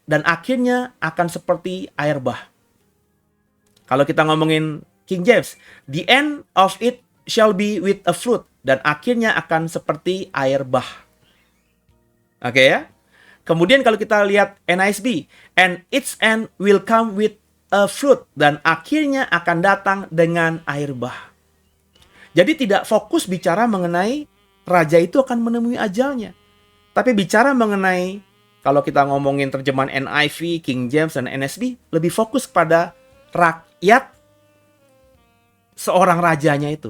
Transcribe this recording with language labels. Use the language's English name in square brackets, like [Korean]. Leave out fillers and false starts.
[Indonesian] Dan akhirnya akan seperti air bah. Kalau kita ngomongin King James, [English] the end of it shall be with a flood. [Indonesian] Dan akhirnya akan seperti air bah. Oke ya. Kemudian kalau kita lihat NIV, [English] and its end will come with a flood. [Indonesian] Dan akhirnya akan datang dengan air bah. Jadi tidak fokus bicara mengenai raja itu akan menemui ajalnya. Tapi bicara mengenai, kalau kita ngomongin terjemahan NIV, King James, dan NSB, lebih fokus pada rakyat seorang rajanya itu.